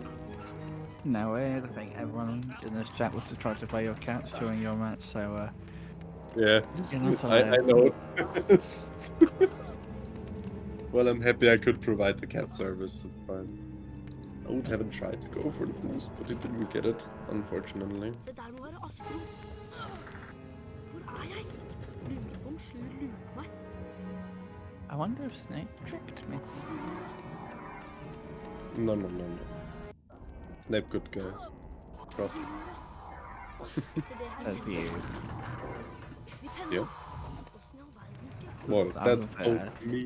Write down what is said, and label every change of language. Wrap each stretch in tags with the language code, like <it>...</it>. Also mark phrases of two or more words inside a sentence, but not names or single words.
<en>No way, I think everyone in this chat was to try to play your cats during your match, so yeah, you're not I alone. know. Well, I'm happy I could provide the cat service. It's fine. I would haven't tried to go for the boost, but he didn't get it, unfortunately.</en> <no>Det der må være Askeroth. Hvor er jeg? Lurer på om Slur lurte meg.</no> <en>I wonder if Snape tricked me. No. Snape, good guy. Trust. Says you. Yeah. Well, that's me.</en>